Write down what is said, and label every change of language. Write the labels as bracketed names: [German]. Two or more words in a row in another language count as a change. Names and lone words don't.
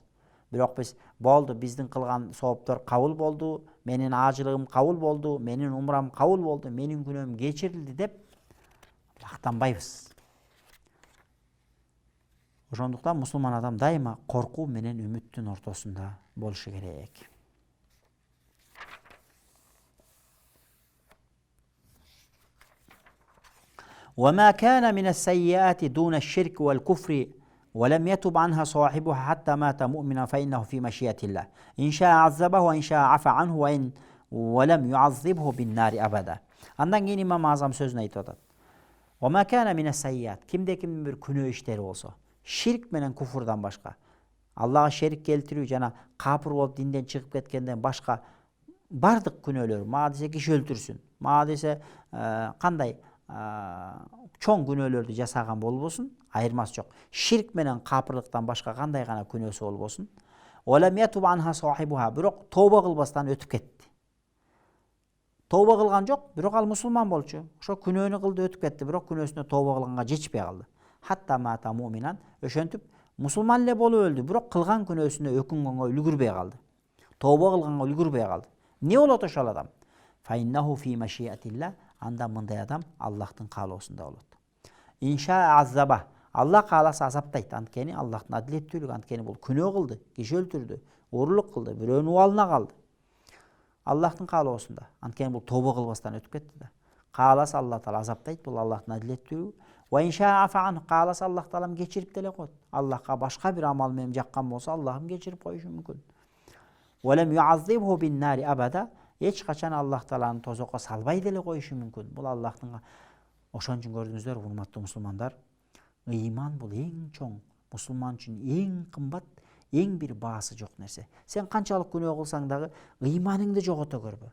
[Kyrgyz] Бирок биз болду, биздин кылган сооптор кабыл болду, менин ажылыгым кабыл болду, менин умрам кабыл болду, менин күнөөм кечирилди деп мактанбайбыз. Ошондуктан мусулман адам дайыма коркуу менен үмүттүн ортосунда болушу керек. [Arabic] وما كان من السيئات دون الشرك والكفر ولم يتب عنها صاحبها حتى مات مؤمنا فإنه في مشيئة الله إن شاء عذبه وإن شاء عفى عنه وإن ولم يعذبه بالنار أبدا. [Kyrgyz] Андан кийин имам Азам сөзүн айтып атат. [Arabic] وما كان من السيئات, [Kyrgyz] кимде-ким бир күнөө иштери болсо, ширк менен куфурдан башка, Аллага шерик келтирүү жана капыр болуп динден чыгып кеткенден башка бардык күнөөлөр, мага десе киши өлтүрсүн, мага десе кандай чоң күнөөлөрдү жасаган болбосун, айырмасы жок. Ширк менен капырлыктан башка кандай гана күнөөсү болбосун, бирок тооба кылбастан өтүп кетти. Тооба кылган жок, бирок ал мусулман болчу. Ошо күнөөнү кылды, өтүп кетти, бирок күнөөсүнө тооба кылганга жетишпей калды. [Arabic] حتى مات مؤمنا, [Kyrgyz] ошентип мусулман эле болуп өлдү, бирок кылган күнөөсүнө өкүнгөнгө үлгүрбөй калды. Тооба кылганга үлгүрбөй калды. Эмне болот ошол адам? [Arabic] فإنه في مشيئة الله, [Kyrgyz] анда мындай адам Аллахтын каалоосунда болот. [Arabic] إن شاء عذبه, [Kyrgyz] Аллах кааласа азаптайт. Анткени Аллахтын адилеттүүлүгү, анткени бул күнөө кылды, киши өлтүрдү, урурлук кылды, бирөөнүн убалына калды. Аллахтын каалоосунда. Анткени бул тооба кылбастан өтүп кетти да. Кааласа Аллах Таала азаптайт, бул Аллахтын адилеттүүлүгү. [Arabic] وإن شاء عفا, [Kyrgyz] кааласа Аллах Таалам кечирип деле коет. Аллахка башка бир амал менен жаккан болсо, Аллахым кечирип коюшу мүмкүн. [Arabic] ولم يعذبه بالنار أبدا, [Kyrgyz] эч качан Аллах Тааланы тозокко салбай деле коюшу мүмкүн. Бул Аллахтын. Ошон үчүн көрдүңүздөр, урматтуу мусулмандар, ыйман бул эң чоң, мусулман үчүн эң кымбат, эң бир баасы жок нерсе. Сен канчалык күнөө кылсаң дагы ыйманыңды жогото көрбө.